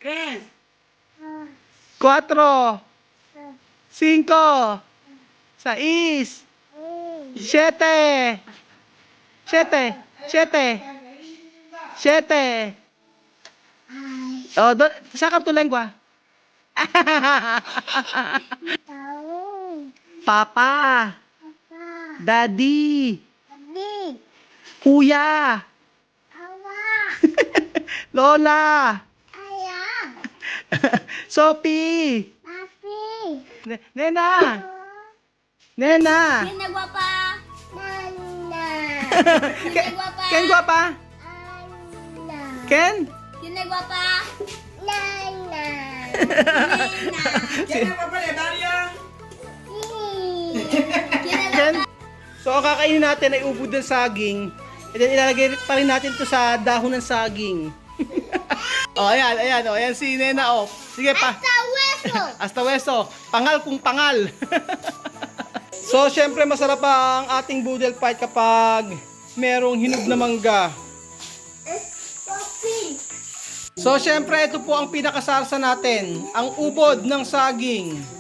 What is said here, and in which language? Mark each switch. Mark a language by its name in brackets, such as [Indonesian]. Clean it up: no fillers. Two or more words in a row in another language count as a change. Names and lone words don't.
[Spanish] Cuatro. Cinco. Seis. Siete. Siete. Siete. Siete. Oh, saca tu lengua. Papa. Daddy. Kuya. Lola. Sophie. Nena. Nena. ¿Quién es guapa? Ken guapa? Ken? ¿Quién es guapa? Ken? [Filipino] So, ang kakainin natin ay ubod ng saging. [English] And then, [Filipino] ilalagay pa rin natin to sa dahon ng saging. Oh, ayan, ayan, oh, ayan si Nena, oh. Sige pa. [Spanish] Hasta hueso. [Filipino] Pangal kung pangal. So, syempre masarap ang ating [English] boodle fight [Filipino] kapag merong hinog na mangga. So, syempre ito po ang pinakasarsa natin, ang ubod ng saging.